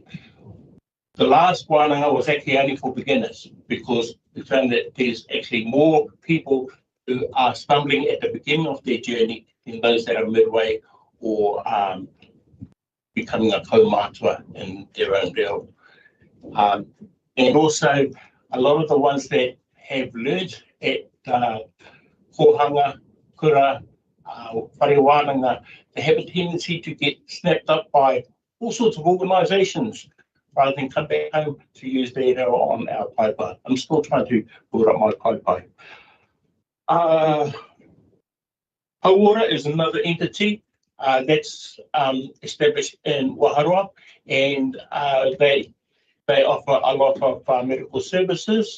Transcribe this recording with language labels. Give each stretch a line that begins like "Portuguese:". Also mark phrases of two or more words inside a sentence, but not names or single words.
English: The last one was actually only for beginners because we found that there's actually more people who are stumbling at the beginning of their journey than those that are midway or becoming a kaumātua in their own reo. And also, a lot of the ones that have learned at
Māori: kohanga, kura, whare wānanga,
English: they have a tendency to get snapped up by all sorts of organisations rather than come back home to use their reo on our kaipai. I'm still trying to build up my kaipai. Hauora is another entity that's established in Waharoa, and they offer a lot of medical services.